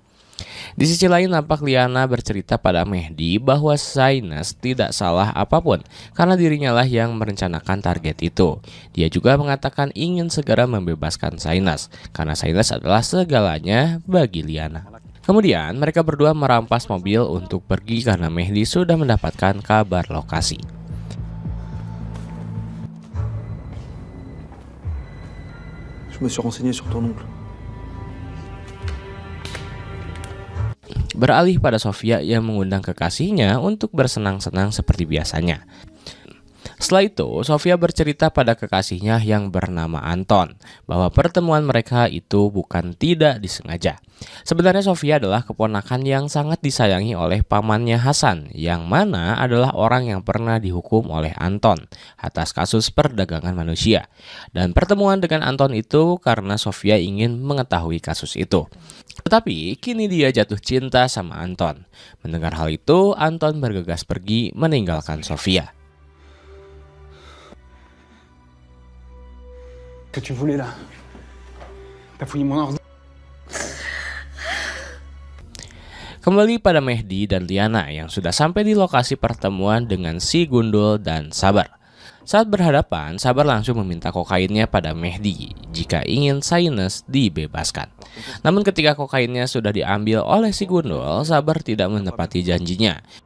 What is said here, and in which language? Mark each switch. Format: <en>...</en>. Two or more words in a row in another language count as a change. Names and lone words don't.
<id>Di sisi lain nampak Liana bercerita pada Mehdi bahwa Saines tidak salah apapun karena dirinya lah yang merencanakan target itu. Dia juga mengatakan ingin segera membebaskan Saines karena Saines adalah segalanya bagi Liana. Kemudian mereka berdua merampas mobil untuk pergi karena Mehdi sudah mendapatkan kabar lokasi.</id> <fr>Je me suis renseigné sur ton oncle.</fr> <id>Beralih pada Sofia yang mengundang kekasihnya untuk bersenang-senang seperti biasanya. Setelah itu, Sofia bercerita pada kekasihnya yang bernama Anton bahwa pertemuan mereka itu bukan tidak disengaja. Sebenarnya Sofia adalah keponakan yang sangat disayangi oleh pamannya Hasan, yang mana adalah orang yang pernah dihukum oleh Anton atas kasus perdagangan manusia. Dan pertemuan dengan Anton itu karena Sofia ingin mengetahui kasus itu. Tetapi kini dia jatuh cinta sama Anton. Mendengar hal itu, Anton bergegas pergi meninggalkan Sofia.</id> <fr>Que tu voulais là? T'as fouillé mon ordi?</fr> <id>Kembali pada Mehdi dan Liana yang sudah sampai di lokasi pertemuan dengan si Gundul dan Sabar. Saat berhadapan, Sabar langsung meminta kokainnya pada Mehdi jika ingin Saines dibebaskan. Namun ketika kokainnya sudah diambil oleh si Gundul, Sabar tidak menepati janjinya.</id>